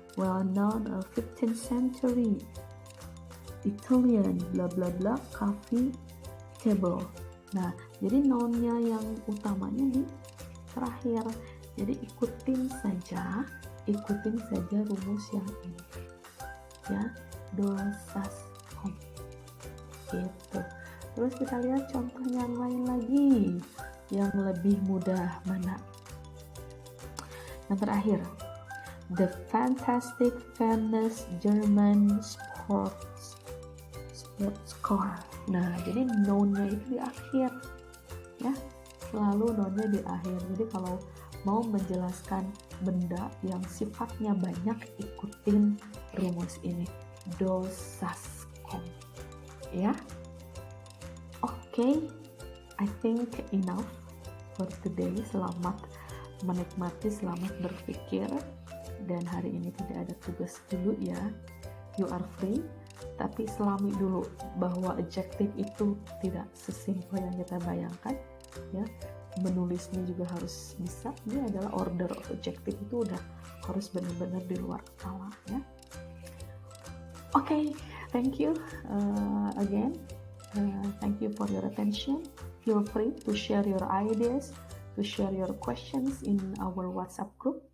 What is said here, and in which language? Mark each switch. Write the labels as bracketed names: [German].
[English] Well known 15th century Italian bla bla bla coffee table. [Indonesian] Nah, jadi noun-nya yang utamanya di terakhir. Jadi ikutin saja rumus yang ini. Ya, dosaskom. Gitu. Terus kita lihat contoh yang lain lagi yang lebih mudah mana? Yang terakhir, [English] the fantastic famous German sports car. [Indonesian] Nah, jadi noun-nya itu di akhir ya, selalu noun-nya di akhir. Jadi kalau mau menjelaskan benda yang sifatnya banyak, ikutin rumus ini, dosaskom ya. [English] Oke, I think enough for today. [Indonesian] Selamat menikmati, selamat berpikir. Dan hari ini tidak ada tugas dulu ya, [English] you are free. [Indonesian] Tapi selami dulu bahwa adjective itu tidak sesimpel yang kita bayangkan ya. Menulisnya juga harus bisa. Ini adalah order of adjective, itu udah harus benar-benar di luar kepala ya. [English] Oke, thank you again. Thank you for your attention. Feel free to share your ideas, to share your questions in our WhatsApp group.